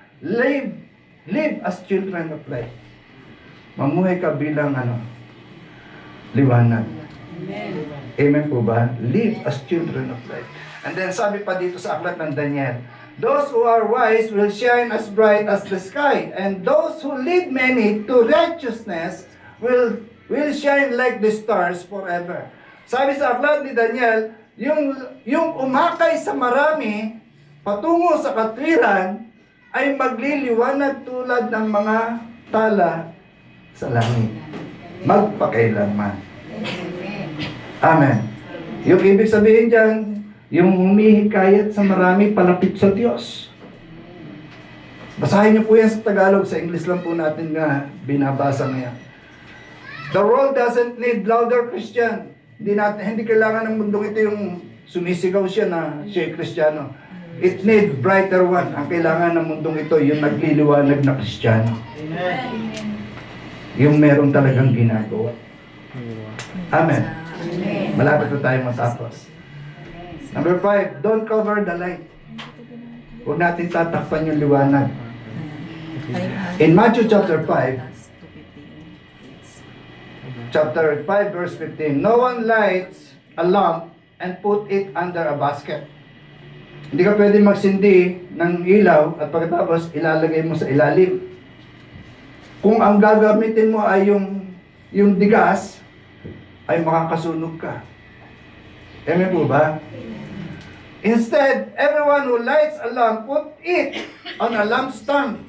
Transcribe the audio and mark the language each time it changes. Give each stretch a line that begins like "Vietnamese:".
English: Live as children of light.
Filipino: Mamuhay ka bilang liwanag. Amen po ba?
English: Live as children of light. And then
Filipino: sabi pa dito sa aklat ng Daniel,
English: those who are wise will shine as bright as the sky, and those who lead many to righteousness will shine like the stars forever.
Filipino: Sabi sa aklat ni Daniel, yung umakay sa marami patungo sa katwiran ay magliliwanag tulad ng mga tala sa langit. Magpakailanman. Amen. Yung ibig sabihin dyan, yung humihikayat sa marami palapit sa Diyos. Basahin niyo po yan sa Tagalog. Sa English lang po natin nga binabasa ngayon.
English: The world doesn't need louder Christian.
Filipino: Hindi kailangan ng mundong ito yung sumisigaw siya na siya ay Kristiyano.
English: It need brighter one.
Filipino: Ang kailangan ng mundong ito, yung nagliliwanag na Kristiyano. Yung meron talagang ginagawa. Amen. Malapit na tayo matapos.
English: Number 5, don't cover the light.
Filipino: Huwag natin tatakpan yung liwanag.
English: In Matthew chapter 5, verse 15, no one lights a lamp and put it under a basket.
Filipino: Hindi ka pwede magsindi ng ilaw at pagkatapos ilalagay mo sa ilalim. Kung ang gagamitin mo ay yung digas, ay makakasunog ka. Amen po ba?
English: Instead, everyone who lights a lamp, put it on a lampstand.